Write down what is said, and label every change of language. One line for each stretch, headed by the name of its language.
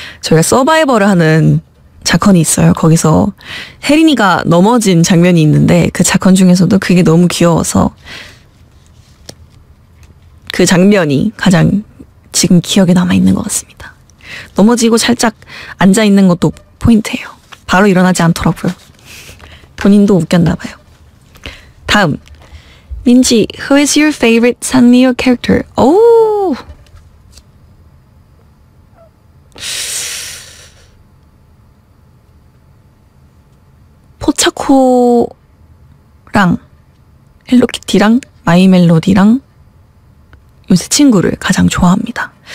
Korean: 저희가 서바이벌을 하는 작건이 있어요. 거기서 혜린이가 넘어진 장면이 있는데 그 작건 중에서도 그게 너무 귀여워서 그 장면이 가장 지금 기억에 남아있는 것 같습니다. 넘어지고 살짝 앉아있는 것도 포인트예요. 바로 일어나지 않더라고요. 본인도 웃겼나 봐요. 다음
English: 민지, who is your favorite 산리오 character?
Korean: 오, 포차코랑 헬로키티랑 마이멜로디랑 요새 친구를 가장 좋아합니다.